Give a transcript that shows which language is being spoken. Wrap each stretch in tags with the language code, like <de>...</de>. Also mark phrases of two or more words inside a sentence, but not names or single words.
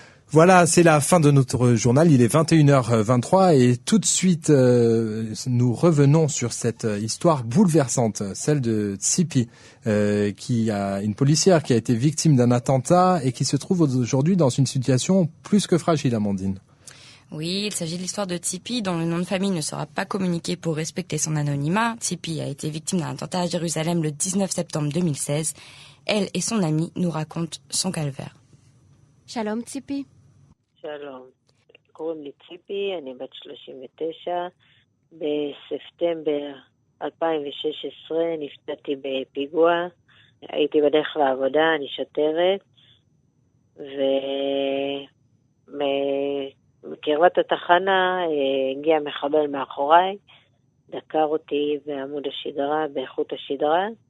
<fr>Voilà, c'est la fin de notre journal. Il est 21h23 et tout de suite, nous revenons sur cette histoire bouleversante, celle de Tsipi, qui a une policière qui a été victime d'un attentat et qui se trouve aujourd'hui dans une situation plus que fragile, Amandine. Oui, il s'agit de l'histoire de Tsipi, dont le nom de famille ne sera pas communiqué pour respecter son anonymat. Tsipi a été victime d'un attentat à Jérusalem le 19 septembre 2016. Elle et son amie nous racontent son calvaire. Shalom Tsipi.</fr> <he>שלום, קוראים לי ציפי, אני בת 39. בספטמבר 2016 נפצעתי בפיגוע, הייתי בדרך לעבודה, אני שוטרת, ומקרבת התחנה הגיע מחבל מאחוריי, דקר אותי בעמוד השדרה, באיכות השדרה,</he>